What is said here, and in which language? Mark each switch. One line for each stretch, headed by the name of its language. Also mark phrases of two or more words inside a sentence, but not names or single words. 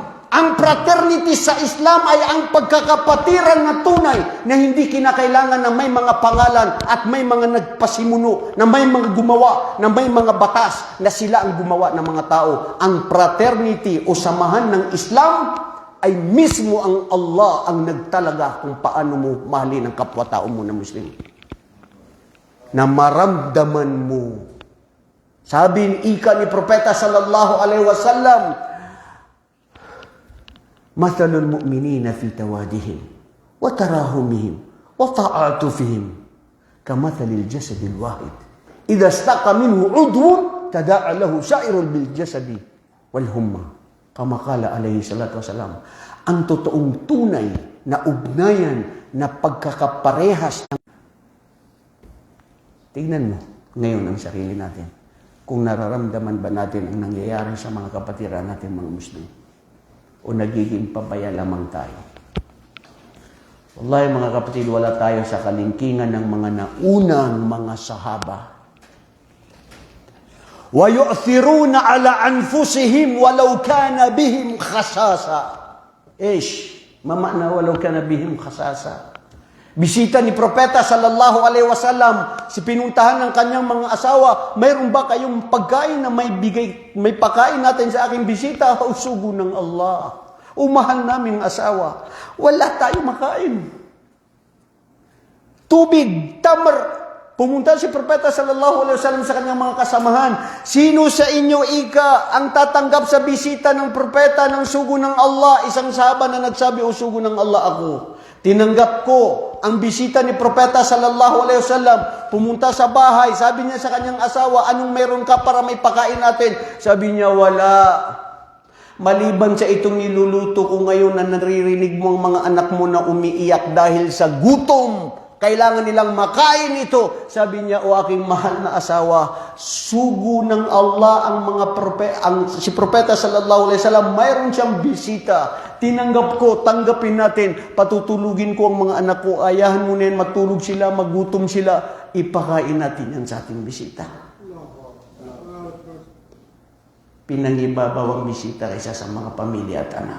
Filipino: Ang fraternity sa Islam ay ang pagkakapatiran na tunay na hindi kinakailangan na may mga pangalan at may mga nagpasimuno, na may mga gumawa, na may mga batas na sila ang gumawa ng mga tao. Ang fraternity o samahan ng Islam ay mismo ang Allah ang nagtalaga kung paano mo mahalin ang kapwa-tao mo na Muslim. Na maramdaman mo. Sabi ni ika ni Propeta
Arabic: صلى الله عليه وسلم، مثل المؤمنين في توادهم وتراحمهم وتعاطفهم كمثل الجسد الواحد إذا اشتكى منه عضو تداعى له سائر بالجسد والحمى، كما قال عليه الصلاة والسلام.
Filipino: Ang totoong tunay na ugnayan na pagkakaparehas ng... Tingnan mo ngayon ang sarili natin, kung nararamdaman ba natin ang nangyayari sa mga kapatiran natin mga Muslim, o nagiging pabaya lamang tayo. Wallahi mga kapatid, wala tayo sa kalingkingan ng mga naunang mga sahaba.
Arabic: وَيُؤْثِرُونَ عَلَىٰ أَنفُسِهِمْ وَلَوْ كَانَ بِهِمْ خَصَاصَةٌ. مامانا ولو كان بهم خصاصة.
Filipino: Bisita ni Propeta
Arabic: صلى الله عليه وسلم,
Filipino: si pinuntahan ng kanyang mga asawa, mayroon ba kayong pagkain na may pakain natin sa aking bisita? Usugo ng Allah. Mahal namin asawa. Wala tayo makain. Tubig, tamar. Pumunta si Propeta
Arabic: صلى الله عليه وسلم
Filipino: sa kanyang mga kasamahan. Sino sa inyo ang tatanggap sa bisita ng Propeta ng sugo ng Allah? Isang sahaba na nagsabi, sugo ng Allah ako. Tinanggap ko ang bisita ni Propeta
Arabic: صلى الله عليه وسلم.
Filipino: Pumunta sa bahay, sabi niya sa kanyang asawa, anong meron ka para may pakain natin? Sabi niya, wala. Maliban sa itong niluluto ko ngayon na naririnig mo ang mga anak mo na umiiyak dahil sa gutom. Kailangan nilang makain ito. Sabi niya, aking mahal na asawa, sugo ng Allah si Propeta
Arabic: صلى الله عليه وسلم,
Filipino: mayroon siyang bisita. Tinanggap ko, tanggapin natin. Patutulugin ko ang mga anak ko. Ayahan mo na yan, matulog sila, magutom sila. Ipakain natin yan sa ating bisita. Pinangibabaw ang bisita kaysa sa mga pamilya at anak.